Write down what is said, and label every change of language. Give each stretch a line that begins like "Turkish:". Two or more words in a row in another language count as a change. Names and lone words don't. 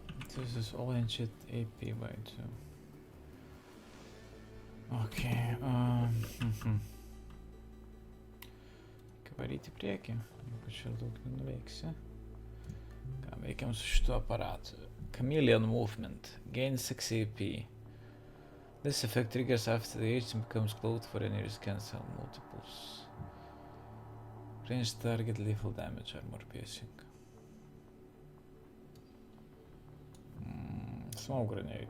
English: This is all ancient AP by 2. Okay.
Lithuanian: Varyti į priekį, ypač čia daug nenuveiksi. Ką veikiam su šituo aparatu?
English: Chameleon movement. Gain 6 AP. This effect triggers after the agent becomes clothed for any risk cancel multiples. Range target lethal damage armor piercing. Smoke grenade.